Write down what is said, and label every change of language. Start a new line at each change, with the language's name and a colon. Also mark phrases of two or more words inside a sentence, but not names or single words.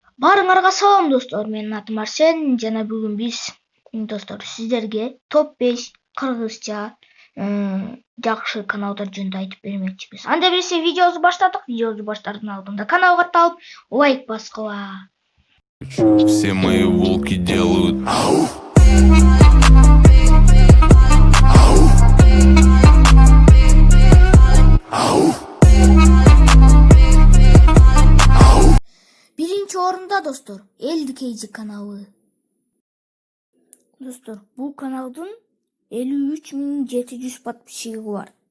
Kyrgyz: Барыңарга салам достор, менин атым Арсен жана бүгүн биз достор сиздерге топ 5 кыргызча жакшы каналдар жөнүндө айтып бермекчибиз. Анда эмесе видеобузду баштадык. Видеобузду баштаардын алдында каналга катталып, лайк баскыла.
Russian: Все мои волки делают
Kyrgyz: Биринчи орунда достор, LDKG каналы. Достор, бул каналдын 53.700 подписчиги бар.